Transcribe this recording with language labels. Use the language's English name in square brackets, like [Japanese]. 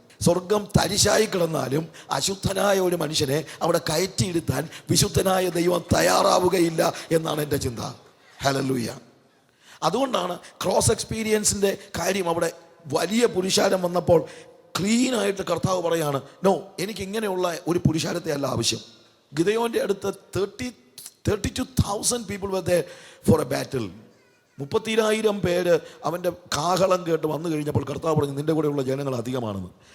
[Malayalam] സ്വർഗം തരിശായി കിടന്നാലും അശുദ്ധനായ ഒരു മനുഷ്യനെ അവിടെ കയറ്റിയിരുത്താൻ വിശുദ്ധനായ ദൈവം തയ്യാറാവുകയില്ല എന്നാണ് എൻ്റെ ചിന്ത. ഹല്ലേലൂയ. അതുകൊണ്ടാണ് ക്രോസ് എക്സ്പീരിയൻസിൻ്റെ കാര്യം അവിടെ വലിയ പുരുഷാരം വന്നപ്പോൾ ക്ലീനായിട്ട് കർത്താവ് പറയാണ്, നോ, എനിക്ക് ഇങ്ങനെയുള്ള ഒരു പുരുഷാരത്തെ അല്ല ആവശ്യം. ഗിദെയോൻ്റെ അടുത്ത് [English] 32,000 people were there for a battle. [Malayalam] 30,000 പേര് അവൻ്റെ കാഹളം കേട്ട് വന്നു കഴിഞ്ഞപ്പോൾ കർത്താവ് പറഞ്ഞു, നിൻ്റെ കൂടെയുള്ള ജനങ്ങൾ അധികമാണെന്ന്.